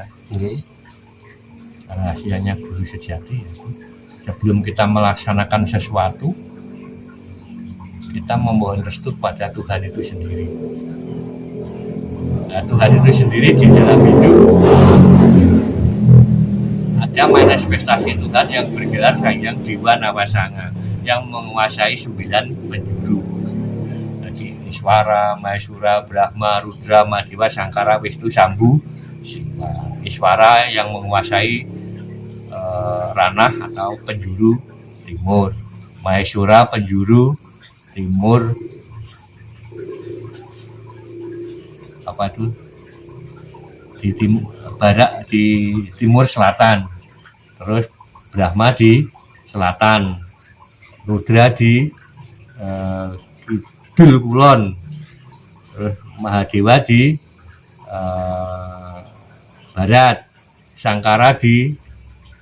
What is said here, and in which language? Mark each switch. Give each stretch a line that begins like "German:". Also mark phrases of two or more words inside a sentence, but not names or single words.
Indonesian: Rahasianya guru sejati ya, sebelum kita melaksanakan sesuatu kita memohon restu pada Tuhan itu sendiri. Nah, Tuhan itu sendiri di dalam hidup ada manifestasi Tuhan yang bergelar Sang Hyang Dewa Nawasanga yang menguasai 9 penjuru. Jadi Iswara, Maheswara, Brahma, Rudra, Mahadewa, Sangkara, Wisnu, Sambu, Iswara yang menguasai ranah atau penjuru timur, Maheswara penjuru timur di barat, di timur selatan, terus Brahma di selatan, Rudra di
Javanese: kidul kulon,
Indonesian: terus Mahadewa di barat, Sangkara di